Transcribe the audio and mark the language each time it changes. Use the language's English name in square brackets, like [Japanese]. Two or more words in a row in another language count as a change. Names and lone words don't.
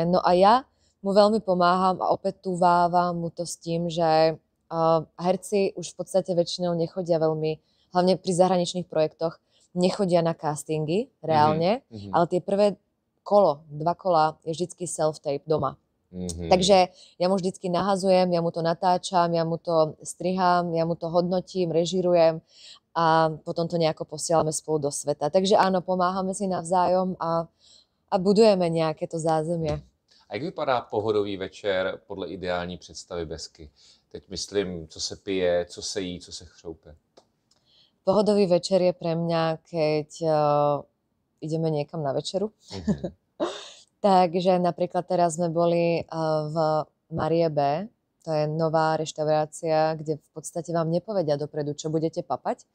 [Slovak] No a ja mu veľmi pomáham a opätúvávam mu to s tým, že herci už v podstate väčšinou nechodia veľmi, hlavne pri zahraničných projektoch, nechodia na castingy reálne, ale tie prvé 2 kola je vždycky self-tape doma. Takže ja mu vždycky nahazujem, ja mu to natáčam, ja mu to strihám, ja mu to hodnotím, režírujem a potom to nejako posielame spolu do sveta. Takže áno, pomáhame si navzájom a budujeme nejaké to zázemie. [Czech] A jak vypadá pohodový večer podle ideální představy Besky? Teď myslím, co se pije, co se jí, co se chřoupe. [Slovak] Pohodový večer je pre mňa, keď ideme niekam na večeru. Takže napríklad teraz sme boli v Marie B. To je nová reštaurácia, kde v podstate vám nepovedia dopredu, čo budete papať.